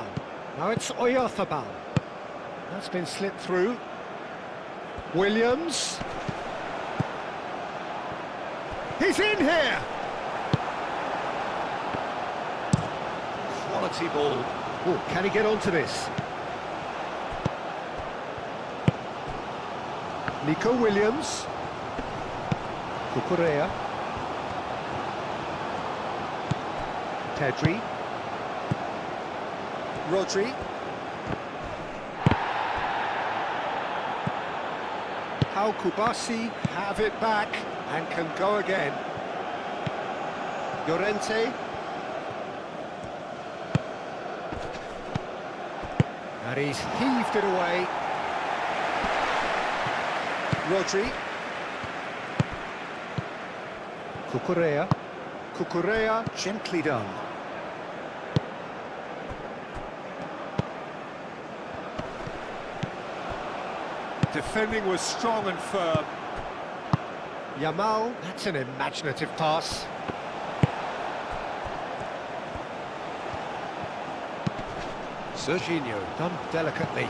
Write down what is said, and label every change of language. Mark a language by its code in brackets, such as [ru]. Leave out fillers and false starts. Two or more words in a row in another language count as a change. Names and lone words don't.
[en] Now it's Oyarzabal. That's been slipped through. Williams. He's in here! Quality ball. Oh, can he get onto this? Nico Williams. Cucurella. Pedri. Rodri. How Kubasi have it back and can go again. Llorente. And he's heaved it away. Rodri. Cucurella. Cucurella, gently done. Defending was strong and firm. Yamal, that's an imaginative pass. Serginho, done delicately.